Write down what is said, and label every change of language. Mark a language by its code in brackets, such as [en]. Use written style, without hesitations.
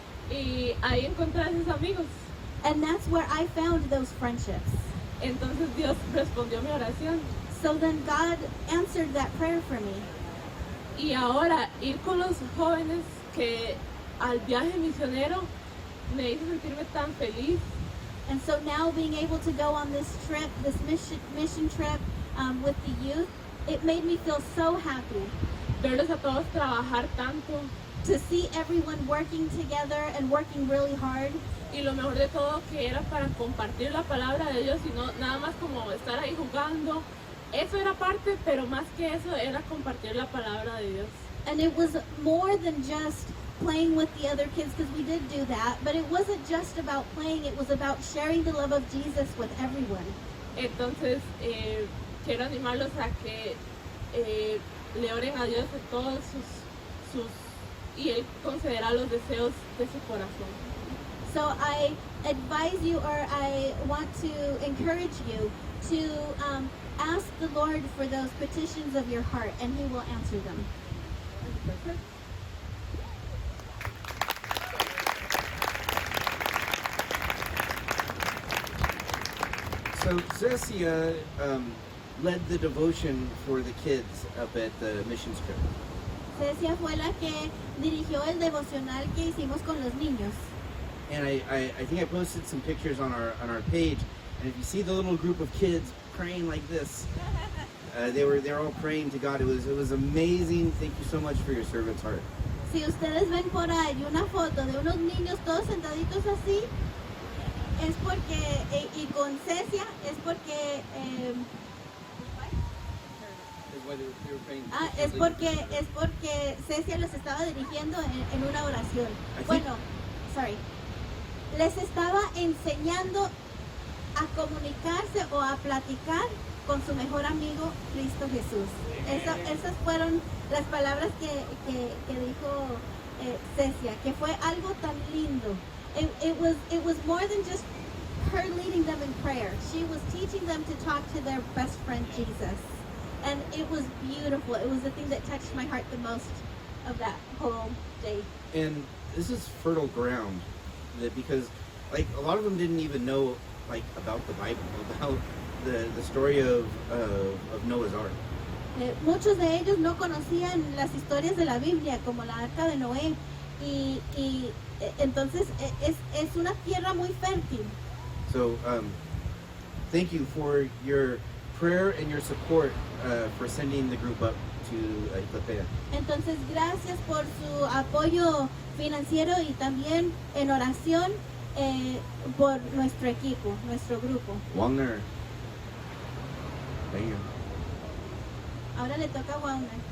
[es] y ahí encontré a esos amigos. [en] and that's where I found those friendships. [es] Entonces Dios respondió mi oración. [en] So then God answered that prayer for me. [es] Y ahora ir con los jóvenes que al viaje misionero me hizo sentirme tan feliz. [en] And so now being able to go on this trip, this mission trip with the youth, it made me feel so happy [es] Verlos a todos trabajar tanto. [en] to see everyone working together and working really hard. [es] Y lo mejor de todo que era para compartir la palabra de Dios y no nada más como estar ahí jugando. Eso era parte, pero más que eso era compartir la palabra de Dios. [en] And it was more than just playing with the other kids, because we did do that, but it wasn't just about playing, it was about sharing the love of Jesus with everyone. [es] Entonces quiero animarlos a que le oren a Dios de todos sus y Él concederá los deseos de su corazón. [en] So I advise you, or I want to encourage you to ask the Lord for those petitions of your heart, and He will answer them. So Cecia led the devotion for the kids up at the missions trip. [es] Cecia fue la que dirigió el devocional que hicimos con los niños. [en] And I think I posted some pictures on our page. And if you see the little group of kids praying like this, they're all praying to God. It was amazing. Thank you so much for your servant's heart. [es] Si ustedes ven por ahí una foto de unos niños todos sentaditos así, es porque, y con Cecia, es porque, es porque Cecia los estaba dirigiendo en una oración. Bueno, les estaba enseñando a comunicarse o a platicar con su mejor amigo, Cristo Jesús. Esas fueron las palabras que dijo Cecia, que fue algo tan lindo. [en] It was more than just her leading them in prayer. She was teaching them to talk to their best friend Jesus. And it was beautiful. It was the thing that touched my heart the most of that whole day. And this is fertile ground, because like a lot of them didn't even know like about the Bible, about the story of Noah's Ark. [es] Muchos de ellos no conocían las historias de la Biblia, como la Arca de Noé, y entonces es una tierra muy fértil. [en] So thank you for your prayer and your support for sending the group up to Iclepea. [es] Entonces gracias por su apoyo financiero y también en oración por nuestro equipo, nuestro grupo. [en] Wagner. Thank you. [es] Ahora le toca a Wagner.